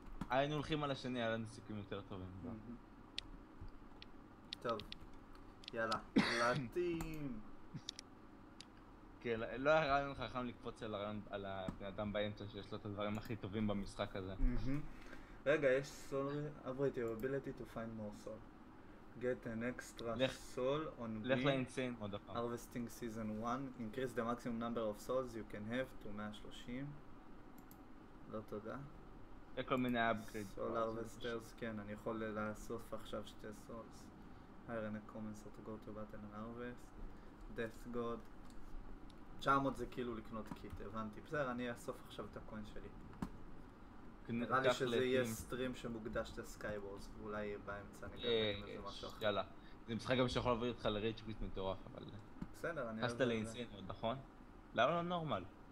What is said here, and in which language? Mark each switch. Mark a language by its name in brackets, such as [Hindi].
[Hebrew] היינו הולכים על השני, היה לנו סיכויים יותר טובים. טוב. יאללה. לטים. כן, לא היה רעיון חכם לקפוץ על הבן אדם באמצע שיש לו את הדברים הכי טובים במשחק הזה. רגע, יש סול, [English] upgrade your ability to find more soul. Get an extra soul on [Hebrew] לך לאינסיין עוד הפעם. [English] Harvesting Season 1. Increase the maximum number of souls you can have to 130. [Hebrew] לא תודה. זה כל מיני upgrade. [English] Soul Harvesters, [Hebrew] כן, אני יכול לאסוף עכשיו 2 [English] souls. Hire an commencer to go to battle and harvest. death god. [Hebrew] 900 זה כאילו לקנות קיט, הבנתי. בסדר, אני אאסוף עכשיו את הקוין שלי. נראה לי שזה יהיה סטרים שמוקדש לסקייוורס, ואולי באמצע נגרם איזה משהו אחר. יאללה. זה משחק גם שיכול להביא אותך לריץ' קוויט מטורף, אבל... בסדר, אני... נכנסת לאינסיין, נכון? למה לא נורמל?